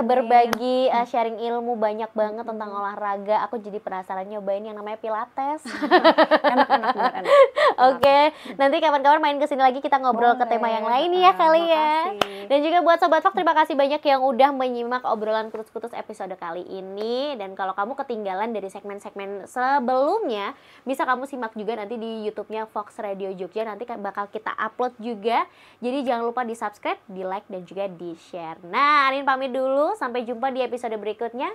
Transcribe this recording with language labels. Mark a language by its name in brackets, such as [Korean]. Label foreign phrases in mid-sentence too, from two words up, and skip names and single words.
[Indonesian] Mbak berbagi sharing ilmu banyak banget tentang olahraga. Aku jadi penasaran nyobain yang namanya Pilates. Enak-enak, bener enak. Oke, nanti kapan-kapan main kesini lagi kita ngobrol ke tema yang lain ya kali ya. Makasih. Dan juga buat Sobat Fox, terima kasih banyak yang udah menyimak obrolan kutus-kutus episode kali ini. Dan kalau kamu ketinggalan dari segmen-segmen sebelumnya, bisa kamu simak juga nanti di YouTube-nya Fox Radio Jogja. Nanti bakal kita upload juga. Jadi jangan lupa di subscribe, di like, dan juga di share. Nah, Anin pamit dulu. Sampai jumpa di episode berikutnya.